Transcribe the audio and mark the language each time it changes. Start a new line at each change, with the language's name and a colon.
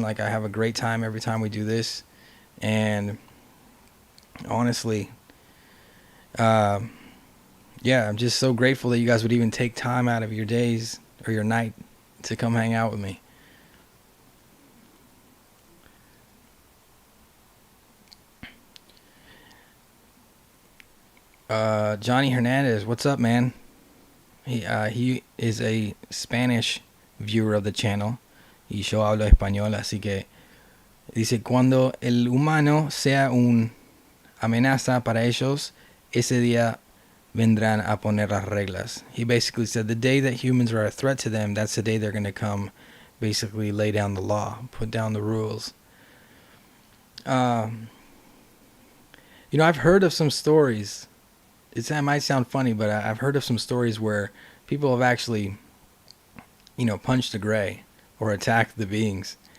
English: Like, I have a great time every time we do this, and honestly, yeah, I'm just so grateful that you guys would even take time out of your days or your night to come hang out with me. Johnny Hernandez, what's up, man? He is a Spanish viewer of the channel,
Spanish: y yo hablo español, así que dice, cuando el humano sea una amenaza para ellos, ese día vendrán a poner las reglas.
English: He basically said the day that humans are a threat to them, that's the day they're going to come, basically lay down the law, put down the rules. You know, I've heard of some stories. It might sound funny, but I've heard of some stories where people have actually, you know, punched a gray or attacked the beings.